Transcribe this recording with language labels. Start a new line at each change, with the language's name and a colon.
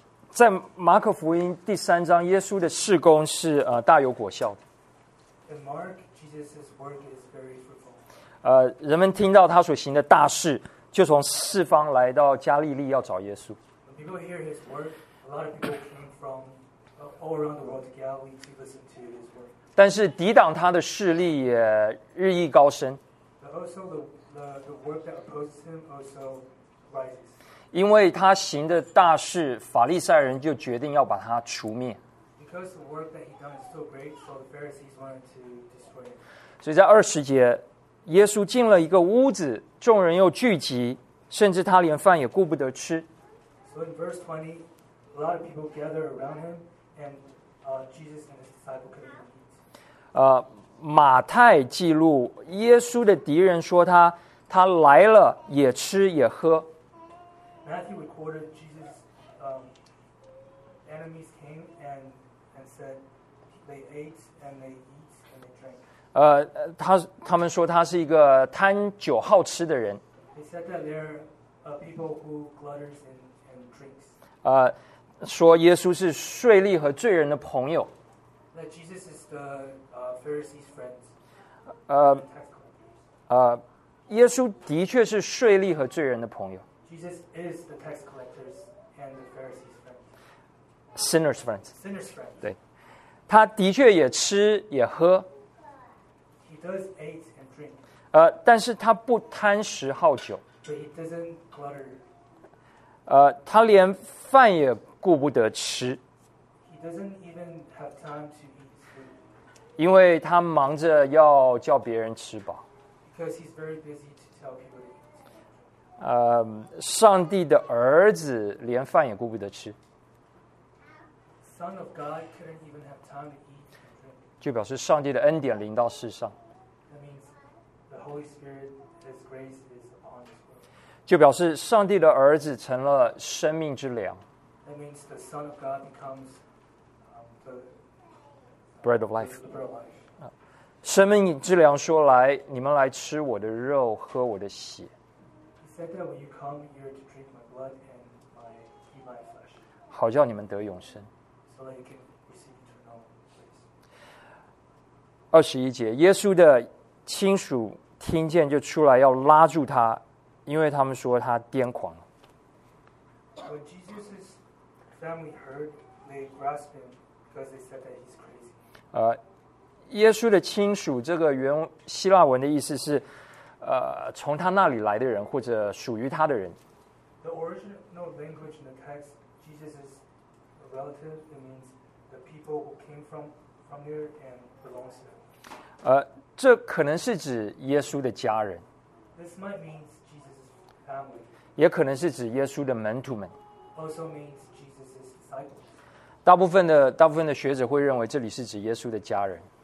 Chinese: 在马可福音第三章，耶稣的事工是大有果效的。人们听到他所行的大事，就从四方来到加利利要找耶稣。
English: People hear his word. A lot of people came from all around the world to Galilee to listen to his word.
Chinese: 但是抵挡他的势力也日益高升。
English: But also the work that opposes him also rises.
Chinese: 因为他行的大事，法利赛人就决定要把他除灭。
English: Because the work that he done is so great, so the Pharisees wanted to destroy him.
Chinese: 所以在二十节，耶稣进了一个屋子，众人又聚集，甚至他连饭也顾不得吃。
English: So in verse 20, a lot of people gather around him, and Jesus and his disciples couldn't eat.
Chinese: 马太记录耶稣的敌人说他来了也吃也喝。
English: Matthew recorded Jesus' enemies came and said they ate and they eat and they drank.
Chinese: 他们说他是一个贪酒好吃的人。
English: They said that they're people who glutters and drinks.
Chinese: 说耶稣是税吏和罪人的朋友。
English: That Jesus is the Pharisees' friend.
Chinese: 耶稣的确是税吏和罪人的朋友。
English: Jesus is the tax collectors and the Pharisees' friend. Sinners' friends. Sinners' friend.
Chinese: 对，他的确也吃也喝。
English: He does eat and drink.
Chinese: 但是他不贪食好酒。
English: But he doesn't clutter.
Chinese: 他连饭也顾不得吃。
English: He doesn't even have time to eat food.
Chinese: 因为他忙着要叫别人吃饱。
English: Because he's very busy to tell people to eat.
Chinese: 上帝的儿子连饭也顾不得吃。
English: Son of God couldn't even have time to eat.
Chinese: 就表示上帝的恩典临到世上。
English: That means the Holy Spirit, His grace is upon this world.
Chinese: 就表示上帝的儿子成了生命之粮。
English: That means the Son of God becomes the bread of life. The bread of life.
Chinese: 生命之粮说来，你们来吃我的肉，喝我的血。
English: He said that when you come, you're to drink my blood and my flesh.
Chinese: 好叫你们得永生。
English: So that you can receive eternal grace.
Chinese: 二十一节，耶稣的亲属听见就出来要拉住他，因为他们说他癫狂。
English: When Jesus's family heard, they grasped him because they said that he's crazy.
Chinese: 耶稣的亲属，这个原希腊文的意思是，从他那里来的人或者属于他的人。
English: The original language in the text, Jesus is a relative. It means the people who came from there and belongs there.
Chinese: 这可能是指耶稣的家人。
English: This might mean Jesus' family.
Chinese: 也可能是指耶稣的门徒们。
English: Also means Jesus' disciples.
Chinese: 大部分的学者会认为这里是指耶稣的家人。